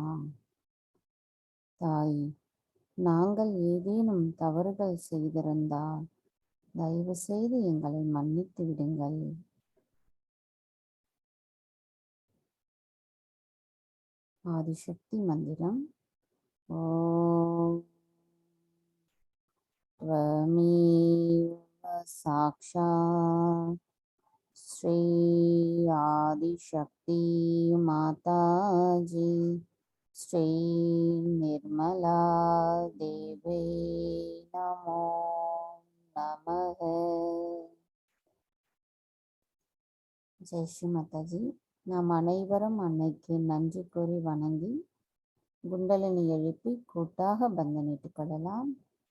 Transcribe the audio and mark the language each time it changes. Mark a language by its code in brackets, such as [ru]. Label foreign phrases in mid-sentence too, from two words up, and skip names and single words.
[ta] தாய், நாங்கள் ஏதேனும் தவறுகள் செய்திருந்தால் தயவு செய்து எங்களை மன்னித்து விடுங்கள். ஆதிசக்தி மந்திரம். [sa] ஓம் त्वमेव साक्षात् श्री आदिशक्ति माताजी श्री निर्मला देवी नमो नमः. [ta] ஜெய் ஸ்ரீ மாதாஜி. நாம் அனைவரும் அன்னைக்கு நன்றி கூறி வணங்கி குண்டலினி எழுப்பி கூட்டாக பந்தனிட்டுக் கொள்ளலாம்.